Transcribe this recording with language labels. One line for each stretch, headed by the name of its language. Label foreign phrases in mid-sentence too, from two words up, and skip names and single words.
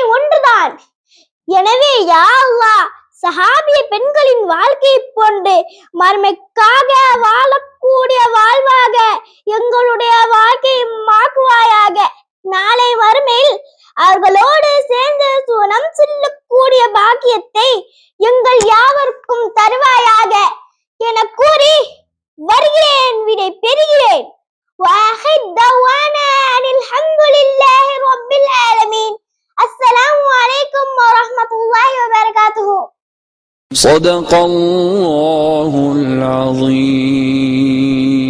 Tamil: எனவே யா அல்லாஹ், சஹாபிய பெண்களின் வாழ்க்கையை போன்று மறுமைக்காக வாழக்கூடிய வாழ்வாக எங்களுடைய வாழ்க்கையை மாக்குவாயாக. நாளை மறுமையில் அவர்களோடு சேர்ந்து சுவனம் செல்லக்கூடிய பாக்கியத்தை எங்கள் யாவருக்கும் தருவாயாக என கூறி வருகிறேன், விடை பெறுகிறேன்.
Arabic: وآخر دعوانا أن الحمد لله رب العالمين. السلام عليكم ورحمة الله وبركاته. صدق الله العظيم.